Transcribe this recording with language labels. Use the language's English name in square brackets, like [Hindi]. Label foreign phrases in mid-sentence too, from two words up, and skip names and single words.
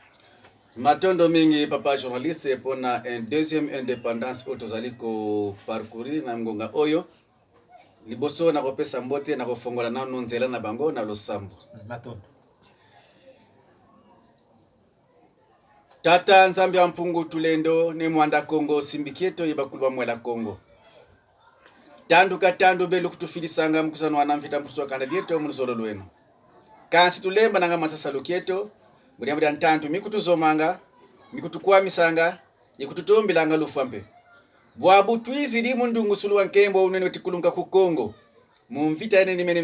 [Lingala] matondo mingi papa journaliste pona [French] un deuxième indépendance [Lingala] otozali ko parcourir na ngonga oyo liboso na kopesa mbote na kofongola nano nzela na bango na losambo matondo [Kongo] tata nzambe ampungu tulendo ne mwanda Kongo simbikieto yebakulu mwela Kongo tandu belu kutufilisanga mkusano wanamvita mpuso kanda dieto munuzolo lweno kansi tulemba nanga masasa lokieto buriya ntantu mikutuzomanga mikutukwamisanga yikututombilanga lufampe bwabu twiziri mundungu suluwa nkembo unene wetikulunga ku Kongo mumvita ene nimene